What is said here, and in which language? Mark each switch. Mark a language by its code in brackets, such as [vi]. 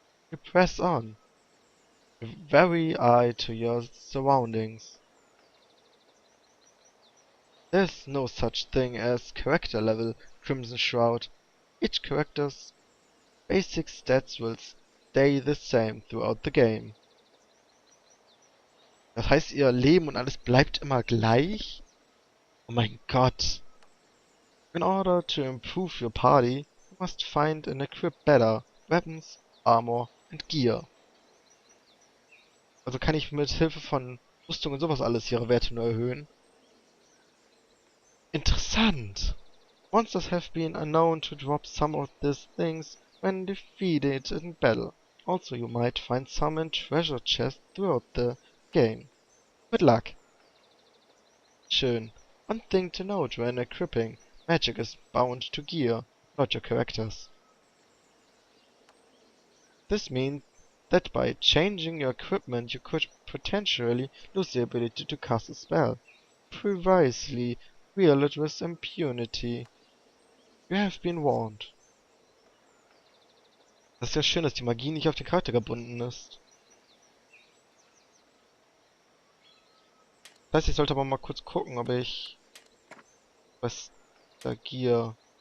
[en] You press on, a very eye to your surroundings. There's no such thing as character level, Crimson Shroud. Each character's basic stats will stay the same throughout the game. [de] Das heißt, ihr Leben und alles bleibt immer gleich? Oh mein Gott. [en] In order to improve your party, you must find and equip better weapons, armor and gear. [de] Also kann ich mit Hilfe von Rüstung und sowas alles ihre Werte nur erhöhen? Interessant! [en] Monsters have been known to drop some of these things when defeated in battle. Also you might find some in treasure chests throughout the game. Good luck! [de] Schön. [en] One thing to note when equipping. Magic is bound to gear, not your characters. This means that by changing your equipment you could potentially lose the ability to cast a spell. Previously wield it with impunity. You have been warned. [de] Das ist ja schön, dass die Magie nicht auf den Charakter gebunden ist. Das heißt, ich sollte aber mal kurz gucken, ob ich was da Gear.